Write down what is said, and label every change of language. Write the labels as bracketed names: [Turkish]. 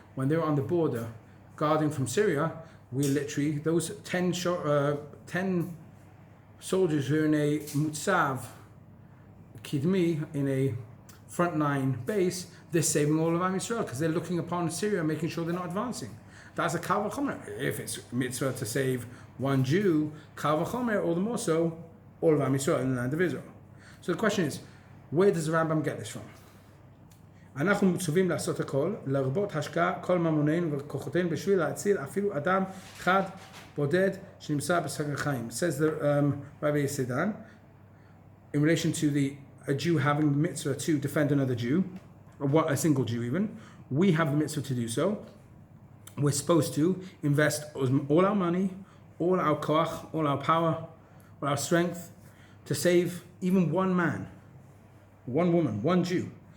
[English] When they were on the border, guarding from Syria, we literally, those 10 soldiers who are in a [Hebrew] mutzav kidmi, [English] in a frontline base, they're saving all of Am Yisrael because they're looking upon Syria, making sure they're not advancing. That's a kal v'chomer. If it's mitzvah to save one Jew, kal v'chomer, all the more so, all of Am Yisrael in the land of Israel. So the question is, where does the Rambam get this from? [Hebrew] אנחנו מצווים לעשות הכל, לרבות השקעה כל ממוננו וכוחותינו בשביל להציל אפילו אדם אחד בודד שנמצא בסכנת חיים. [English] Says the Rabbi Sadan, in relation to a Jew having the mitzvah to defend another Jew, or a single Jew even, we have the mitzvah to do so. We're supposed to invest all our money, all our koach, all our power, all our strength to save even one man, one woman, one Jew.